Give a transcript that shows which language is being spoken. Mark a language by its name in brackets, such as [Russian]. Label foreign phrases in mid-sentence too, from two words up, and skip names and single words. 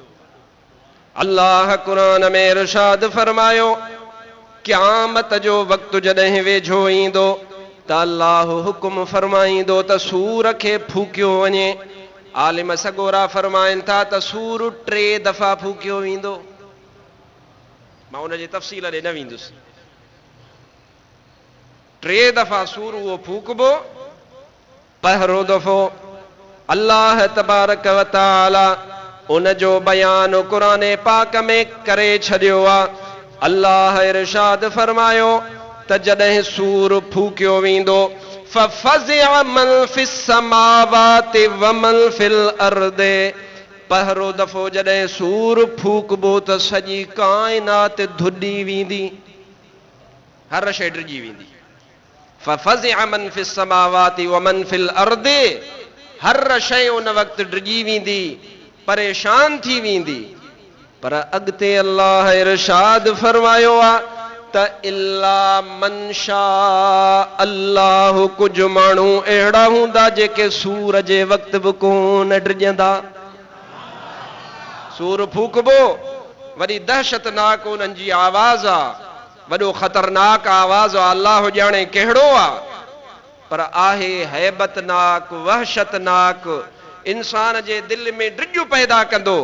[Sindhi] अल्लाह क़ुरान में इरशाद फरमायो क़यामत जो वक़्तु जॾहिं वेझो ईंदो त अल्लाह हुकुम फरमाईंदो त सूर खे फूकियो वञे। आलिम सगोरा फरमाइनि था त सूर 3 दफ़ा फूकियो वेंदो। मां उन जी तफ़सील ॾे न वेंदुसि। 3 दफ़ा सूर उहो फूकबो। पहिरों दफ़ो [Arabic] الله تبارك وتعالى [Sindhi] उन जो बयान क़ुरान पाक में करे छॾियो आहे। अल्लाह इरशाद फरमायो त जॾहिं सूर फूकियो वेंदो [Arabic] ففزع من في السماوات ومن في الأرض. [Sindhi] पहिरों दफ़ो जॾहिं सूर फूकबो त सॼी काइनात धुॾी वेंदी, हर शइ डिॼी वेंदी। [Arabic] ففزع من في السماوات ومن في الأرض, [Sindhi] हर शइ उन वक़्तु डिॼी वेंदी, परेशान थी वेंदी। पर अॻिते अल्लाह इरशाद फरमायो आहे त [Arabic] إلا من شاء الله, [Sindhi] कुझु माण्हू अहिड़ा हूंदा जेके सूर जे वक़्तु बि कोन डिॼंदा। सूर फूकबो, वॾी दहशतनाक उन्हनि जी आवाज़ आहे, वॾो ख़तरनाक आवाज़ आहे। अल्लाह ॼाणे कहिड़ो आहे, पर आहे हैबतनाक वहशतनाक, इंसान जे दिलि में ड्रिॼ पैदा कंदो।